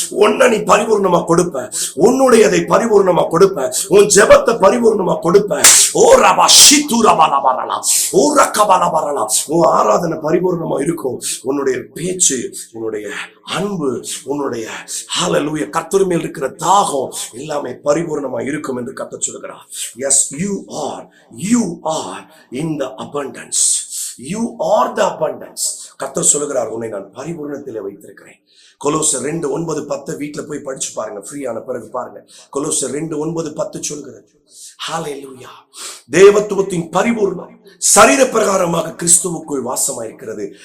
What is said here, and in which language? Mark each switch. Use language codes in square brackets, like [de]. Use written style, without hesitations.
[ta] உன்னை நீ பரிபூர்ணமா கொடுப்ப, உன்னுடையதை பரிபூர்ணமா கொடுப்ப, உன் ஜெபத்தை பரிபூர்ணமா கொடுப்ப. ஓ ரபா ஷிதுரபலபரலா, ஓ ரகபலபரலா. உன் ஆராதனை பரிபூர்ணமா இருக்கும். உன்னுடைய பேச்சு, உன்னுடைய அன்பு, உன்னுடைய ஹalleluya கர்த்தர் மேல் இருக்கிற தாகம் எல்லாமே பரிபூர்ணமா இருக்கும் என்று கர்த்தர் சொல்கிறார். [en] Yes, you are in the abundance. You are the abundance. [ta] கர்த்தர் சொல்கிறார், உன்னை நான் பரிபூரணத்திலே வைத்திருக்கிறேன். கொலோசர் 2:9-10 வீட்டுல போய் படிச்சு பாருங்க, ஃப்ரீயான பிறகு பாருங்க. கொலோசர் 2:9-10 சொல்கிறது, ஹalleluya, தேவத்துவத்தின் பரிபூர்ணம் சரீர பிரகாரமாக கிறிஸ்துவுக்குள் வாசமாயிருக்கிறது.